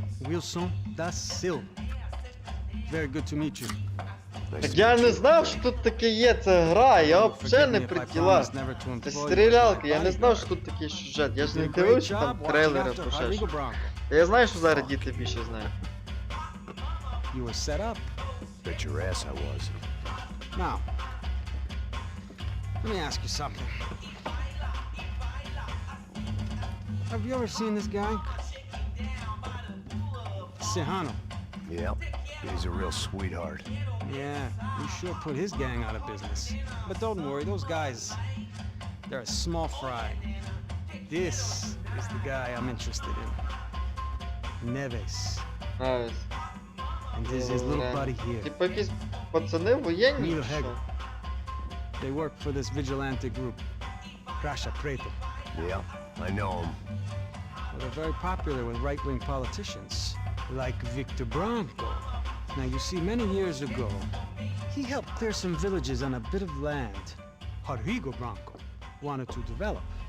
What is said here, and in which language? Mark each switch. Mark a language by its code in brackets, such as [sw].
[en] Wilson da Silva. Very good to meet you. [uk] Так я не знав, що тут таке є, це гра, я взагалі не при ділах. Це стрілялка, я не знав, що тут такий сюжет, я ж не дивився там трейлери або ще щось. Я знаю, що зараз діти більше знають. [en] You were set up. bet your ass I was. Now, let me ask you something. Have you ever seen this guy? Sehano. Yep, he's a real sweetheart. Yeah, he sure put his gang out of business. But don't worry, those guys, they're a small fry. This is the guy I'm interested in. Neves. Neves. And this is his little buddy here. [uk] Типа якісь пацани воєнні, чи що? [en] They work for this vigilante group, ч.3. Yeah, I know him. Well, they're very popular with right-wing politicians, like Victor Branco. Now, you see, many years ago, he helped clear some villages on a bit of land Rodrigo Branco wanted to develop.